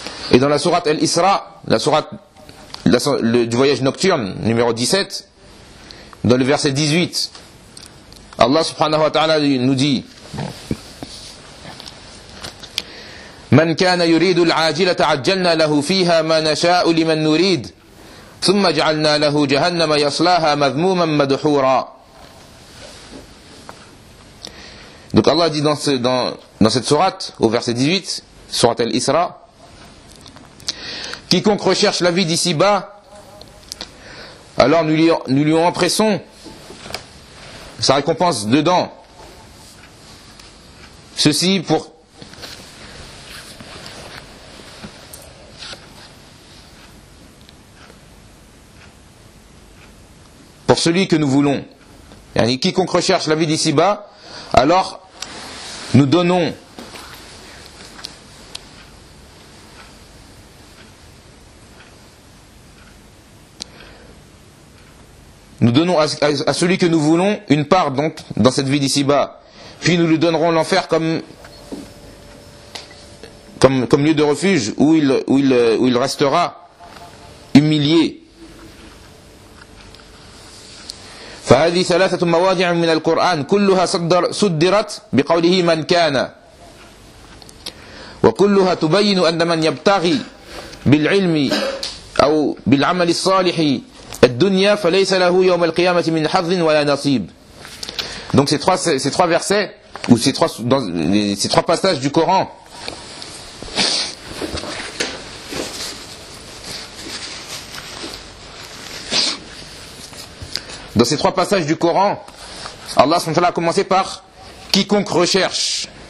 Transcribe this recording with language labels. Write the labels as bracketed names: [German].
[French] Et dans la sourate Al-Isra, la sourate du voyage nocturne, numéro 17, dans le verset 18, Allah subhanahu wa ta'ala nous dit: [Arabic] من كان يريد العاجلة عجلنا له فيها ما نشاء لمن نريد ثم جعلنا له جهنم يصلاها مذموما مدحورا. [French] Donc Allah dit dans cette sourate, au verset 18, sourate Al-Isra, quiconque recherche la vie d'ici-bas, alors nous lui empressons sa récompense dedans. Ceci pour celui que nous voulons. Et quiconque recherche la vie d'ici-bas, alors nous donnons à celui que nous voulons une part donc dans cette vie d'ici-bas, puis nous lui donnerons l'enfer comme lieu de refuge où il restera humilié. [Arabic] فهذه ثلاثة مواضع من القرآن كلها صدرت بقوله من كان وكلها تبين أن من يبتغي بالعلم أو بالعمل الصالح الدنيا فليس له يوم القيامة من حظ ولا نصيب. [French] Donc ces trois versets ou ces trois passages du Coran Dans ces trois passages du Coran, Allah SWT a commencé par quiconque recherche.